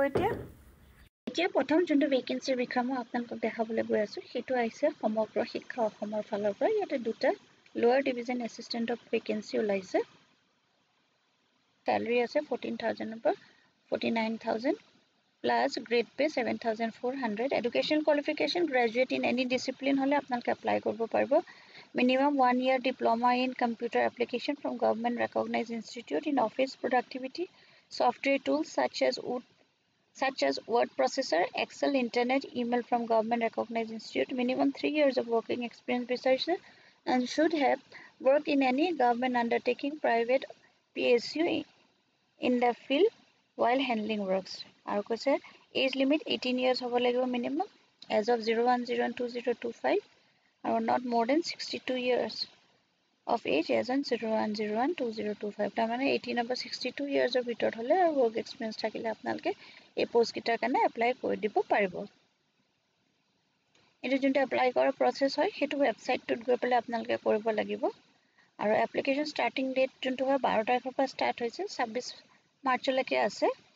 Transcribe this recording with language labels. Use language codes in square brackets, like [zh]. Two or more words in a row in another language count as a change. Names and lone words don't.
[as] এতিয়া প্ৰথম যোনটো ভেকেন্সিৰ বিষয়ে মই আপোনালোকক দেখাবলৈ গৈ আছোঁ সেইটো আহিছে সমগ্ৰ শিক্ষা অসমৰ ফালৰ পৰা। ইয়াতে দুটা [en] lower division assistant [as] ভেকেন্সি ওলাইছে। স্যালাৰি আছে 14,000 পৰা 49,000 [en] plus grade pay [as] 7,400। [en] education qualification graduate in any discipline [as] হ'লে আপোনালোকে এপ্লাই কৰিব পাৰিব। [en] Minimum 1 year diploma in computer application from government recognized institute in office productivity, software tools such as word processor, Excel, internet, email from government recognized institute. Minimum 3 years of working experience researcher and should have worked in any government undertaking, private PSU in the field while handling works. [as] আৰু কৈছে [en] age limit 18 years [as] হ'ব লাগিব [en] minimum as of 01/01/2025. Or not more than 62 years of age as on 01/01/2025. [as] তাৰমানে 18 [en] over 62 years of [as] ভিতৰত হ'লে আৰু [en] work experience [as] থাকিলে আপোনালোকে এই পোষ্ট কিটাৰ কাৰণে এপ্লাই কৰি দিব পাৰিব। এইটো যোনটো এপ্লাই কৰাৰ প্ৰচেছ হয় সেইটো ৱেবছাইটটোত গৈ পেলাই আপোনালোকে কৰিব লাগিব। আৰু [en] application starting date [as] যোনটো হয় 12 তাৰিখৰ পৰা ষ্টাৰ্ট হৈছে, 26 মাৰ্চলৈকে আছে।